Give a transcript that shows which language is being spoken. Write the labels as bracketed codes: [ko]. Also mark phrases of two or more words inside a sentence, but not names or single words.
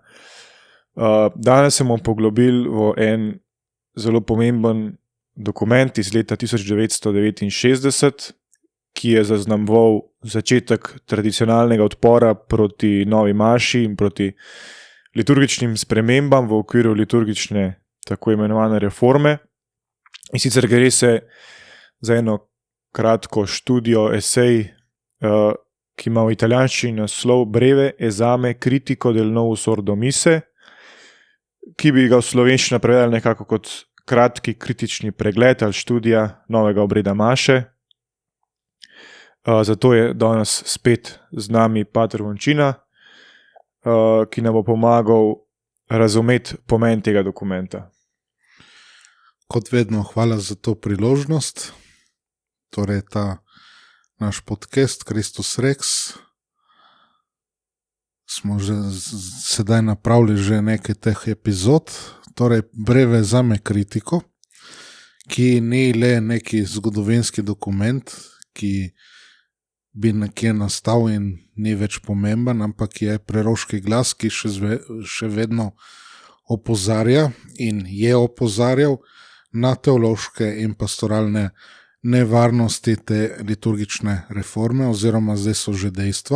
[sl] Danes se bomo poglobili v en zelo pomemben dokument iz leta 1969, ki je zaznamoval začetek tradicionalnega odpora proti novi maši in proti liturgičnim spremembam v okviru liturgične tako imenovane reforme. In sicer gre se za eno kratko študijo, esej, ki ima v italijanščini naslov Breve esame critico del nuovo sordo misse, ki bi ga v slovenščino prevedli nekako kot kratki kritični pregled ali študija novega obreda maše. Zato je danes spet z nami pater Vončina, ki nam bo pomagal razumeti pomen tega dokumenta. Kot vedno, hvala za to priložnost. Torej, ta naš podcast Christus Rex smo že sedaj napravili že nekaj teh epizod. Torej, Breve esame critico, ki ni le neki zgodovinski dokument, ki bi nekje nastal in ni več pomemben, ampak je preroški glas, ki še vedno opozarja in je opozarjal na teološke in pastoralne nevarnosti te liturgične reforme, oziroma zdaj so že dejstva.